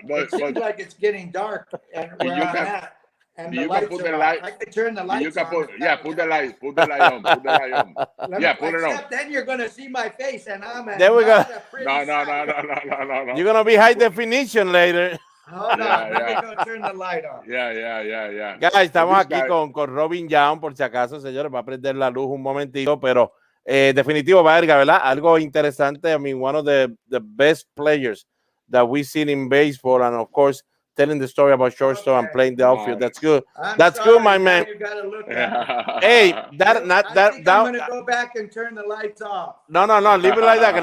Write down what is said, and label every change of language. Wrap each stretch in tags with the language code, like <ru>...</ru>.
<en>it seems like it's getting dark, and where I'm at. And the lights are on. I can turn the lights on. Put the light on. Put the light on. Put it on. Then you're gonna see my face, and I'm at. There we go. No. You're gonna be high definition later. Hold on, let me go turn the light on. Yeah.</en> <es>Guys, estamos aquí con Robin Yount, por si acaso, señores, va a prender la luz un momentito, pero definitivo, Baerga, ¿verdad? Algo interesante.</es> <en>I mean, one of the best players that we've seen in baseball, and of course, telling the story about shortstop and playing the outfield. That's good. That's good, my man. You gotta look at hey, I'm gonna go back and turn the lights off. No. Leave it like that.</en>